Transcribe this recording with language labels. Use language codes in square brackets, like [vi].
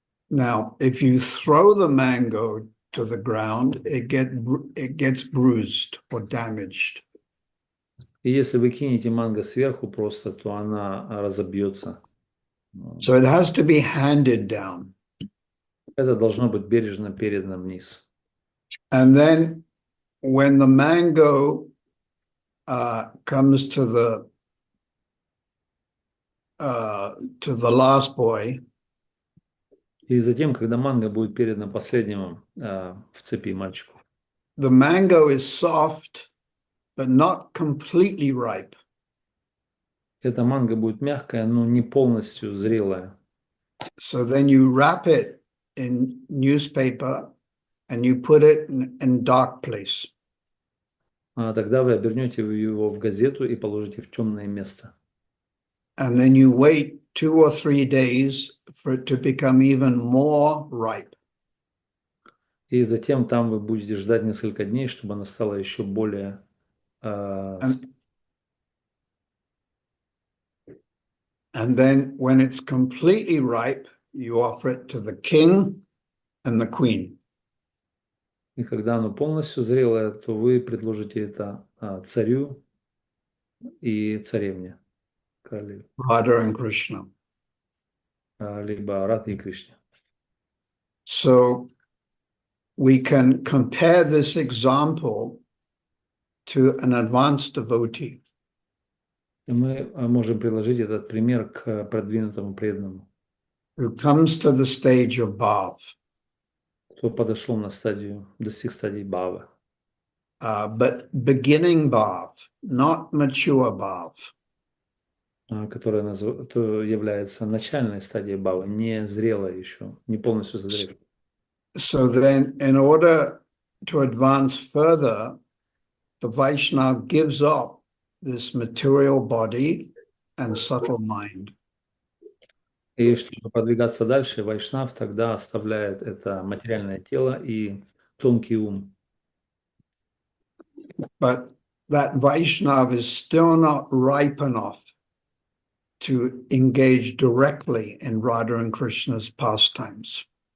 [en] Now, if you throw the mango to the ground, it gets bruised or damaged. [ru] И если вы кинете манго сверху просто, то она разобьется. [en] So it has to be handed down. [ru] Это должно быть бережно передано вниз. [en] And then when the mango comes to the last boy, [ru] И затем, когда манго будет передано последнему в цепи мальчику, [en] the mango is soft, but not completely ripe. [ru] эта манго будет мягкая, но не полностью зрелая. [en] So then you wrap it in newspaper and you put it in dark place. [ru] Тогда вы обернете его в газету и положите в темное место. [en] And then you wait 2 or 3 days for it to become even more ripe. [ru] И затем там вы будете ждать несколько дней, чтобы она стала еще более [en] And then when it's completely ripe, you offer it to the king and the queen. [ru] И когда оно полностью зрелое, то вы предложите это царю и царевне, королеве, [en] Radha and Krishna. [ru] либо Радхе и Кришне. [en] So we can compare this example to an advanced devotee. [ru] И мы можем приложить этот пример к продвинутому преданному, [en] Who comes to the stage of bhav, [ru] кто подошел на стадию, достиг стадии бхавы. [en] but beginning bhav, not mature bhav. [ru] Которая является начальной стадией бхавы, не зрелая еще, не полностью созрелая. [en] So then, in order to advance further, the Vaishnava gives up this material body and subtle mind. [ru] И чтобы продвигаться дальше, вайшнав тогда оставляет это материальное тело и тонкий ум. [en] But that Vaishnava is still not ripe enough to engage directly in Radha and Krishna's pastimes.